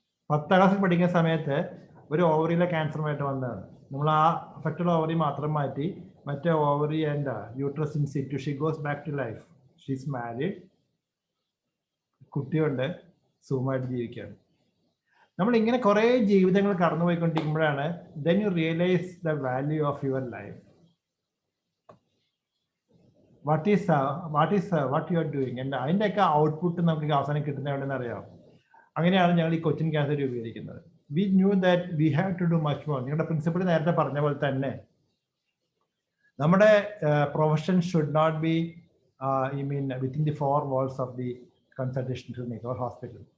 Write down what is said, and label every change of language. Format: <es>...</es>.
<ml>10ാം ക്ലാസ്സിൽ പഠിക്കുന്ന സമയത്ത് ഒരു ഓവറിയിലെ ക്യാൻസറുമായിട്ട് വന്നതാണ്. നമ്മൾ ആ അഫക്റ്റഡ് ഓവറി മാത്രം മാറ്റി മറ്റേ ovary</ml> <en>And uterus in situ. She goes back to life. She's married,</en> <ml>കുട്ടിയുണ്ട്, സുഖമായിട്ട് ജീവിക്കുകയാണ്. നമ്മൾ ഇങ്ങനെ കുറേ ജീവിതങ്ങൾ കടന്നുപോയിക്കൊണ്ടിരിക്കുമ്പോഴാണ്</ml> <en>then you realize the value of your life. What you are doing and</en> <ml>അതിൻ്റെയൊക്കെ ഔട്ട്പുട്ട് നമുക്ക് അവസാനം കിട്ടുന്ന എവിടെയെന്ന് അറിയാം. അങ്ങനെയാണ് ഞങ്ങൾ ഈ കൊച്ചിൻ ക്യാൻസർ രൂപീകരിക്കുന്നത്.</ml> <en>We knew that we have to do much more.</en> <ml>നിങ്ങളുടെ പ്രിൻസിപ്പൾ നേരത്തെ പറഞ്ഞ പോലെ തന്നെ നമ്മുടെ profession</ml> <en>Should not be within the 4 walls of the consultation clinic or hospital.</en>